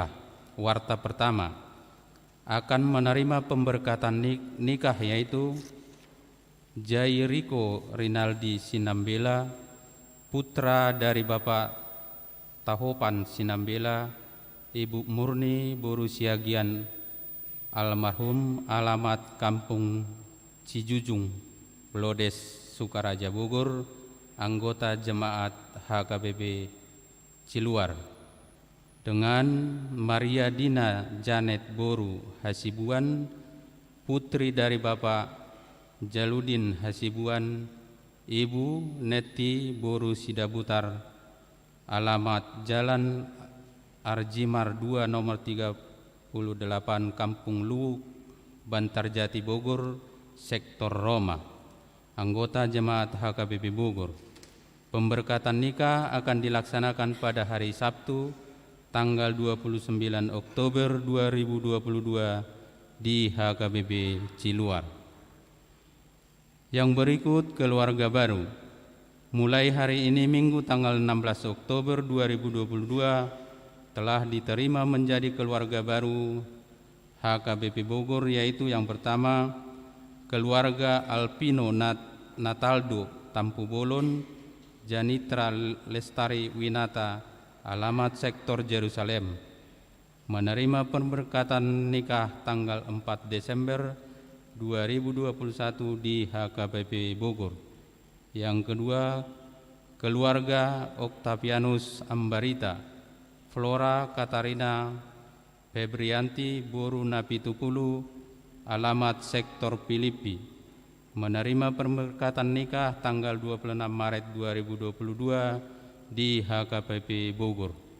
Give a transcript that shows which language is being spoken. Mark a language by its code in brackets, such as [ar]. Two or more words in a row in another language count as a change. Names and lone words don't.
[id] Warta pertama, akan menerima pemberkatan nikah yaitu Jairiko Rinaldi Sinambela, putra dari Bapak Tahopan Sinambela, Ibu Murni Boru Siagian almarhum, alamat Kampung Cijujung, Lodes, Sukaraja, Bogor, anggota jemaat HKBP Ciluar, dengan Maria Dina Janet Boru Hasibuan, putri dari Bapak Jaludin Hasibuan, Ibu Neti Boru Sidabutar, alamat Jalan Arjimar 2 nomor 38 Kampung Luwuk, Bantarjati, Bogor, sektor Roma, anggota jemaat HKBP Bogor. Pemberkatan nikah akan dilaksanakan pada hari Sabtu tanggal 29 Oktober 2022 di HKBP Ciluar. Yang berikut keluarga baru. Mulai hari ini Minggu tanggal 16 Oktober 2022 telah diterima menjadi keluarga baru HKBP Bogor, yaitu yang pertama, keluarga Alpino Nataldo Tampu Bolon, Janitra Lestari Winata, alamat sektor Jerusalem, menerima pemberkatan nikah tanggal 4 Desember 2021 di HKBP Bogor. Yang kedua, keluarga Octavianus Ambarita, Flora Katarina Febrianti Boru Napitupulu, alamat sektor Filipi, menerima pemberkatan nikah tanggal 26 Maret 2022 di HKBP Bogor.